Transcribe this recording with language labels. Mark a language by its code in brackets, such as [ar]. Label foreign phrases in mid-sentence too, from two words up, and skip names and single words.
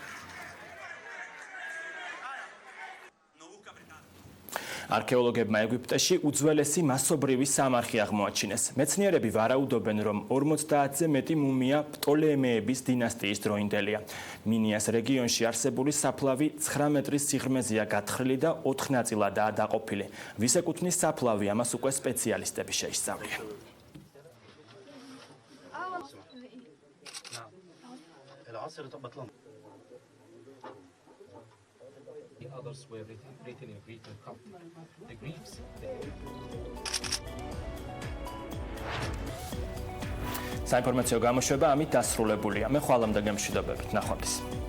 [ka] არქეოლოგებმა ეგვიპტეში უძველესი მასობრივი სამარხი აღმოაჩინეს. მეცნიერები ვარაუდობენ, რომ 50-ზე მეტი მუმია პტოლემეების დინასტიის დროინდელია. მინიას რეგიონში არსებული საფლავი 9 მეტრის სიღრმეზეა გათხრილი და 4 ნაწილადაა დაყოფილი. ვის ეკუთვნის საფლავი, ამას უკვე სპეციალისტები შეისწავლიან. [en] Others were written in Greek and Coptic. The Greeks. [ka] საინფორმაციო გამოშვება ამით დასრულებულია. მე ხვალამდე გემშვიდობებით. ნახვამდის.